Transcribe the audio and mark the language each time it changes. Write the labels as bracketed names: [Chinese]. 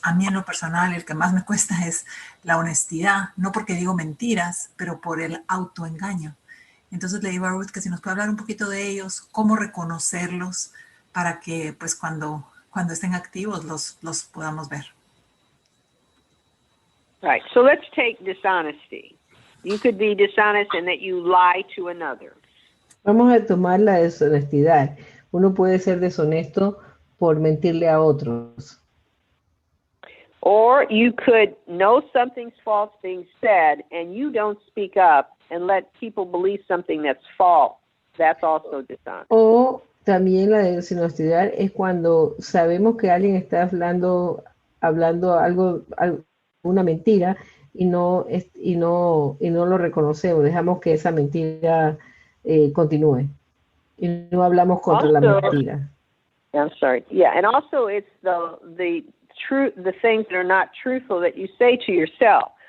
[Spanish] A mí en lo personal el que más me cuesta es la honestidad, no porque digo mentiras, pero por el autoengaño. Entonces le digo a Ruth que si nos puede hablar un poquito de ellos, cómo reconocerlos para que pues cuando estén activos los podamos ver. [English] Right. So let's take dishonesty. You could be dishonest in that you lie to another. [Spanish] Vamos a tomar la deshonestidad. Uno puede ser deshonesto por mentirle a otros. [English] Or you could know something's false being said and you don't speak up and let people believe something that's false. That's also dishonest. [Spanish] O también la deshonestidad es cuando sabemos que alguien está hablando algo, una mentira y no lo reconocemos. Dejamos que esa mentira continúe y no hablamos contra la mentira. [English] I'm sorry. Yeah, and also it's the things that are not truthful that you say to yourself.